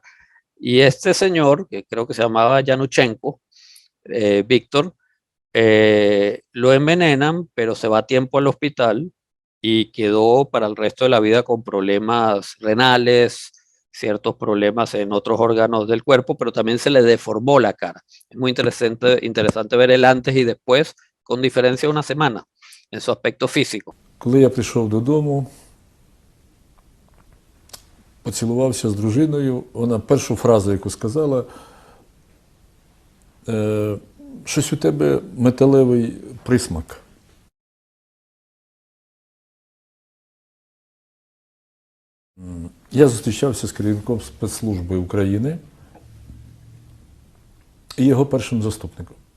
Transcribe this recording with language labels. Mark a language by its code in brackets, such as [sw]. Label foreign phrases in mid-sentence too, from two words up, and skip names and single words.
[es] Y este señor, que creo que se llamaba Yanuchenko, Víctor, lo envenenan, pero se va a tiempo al hospital y quedó para el resto de la vida con problemas renales, ciertos problemas en otros órganos del cuerpo, pero también se le deformó la cara. Es muy interesante ver el antes y después, con diferencia de una semana, en su aspecto físico. [uk] Коли я прийшов додому, поцілувався з дружиною. Вона першу фразу, яку сказала, щось у тебе металевий присмак. Я зустрічався з керівником спецслужби України і його першим заступником.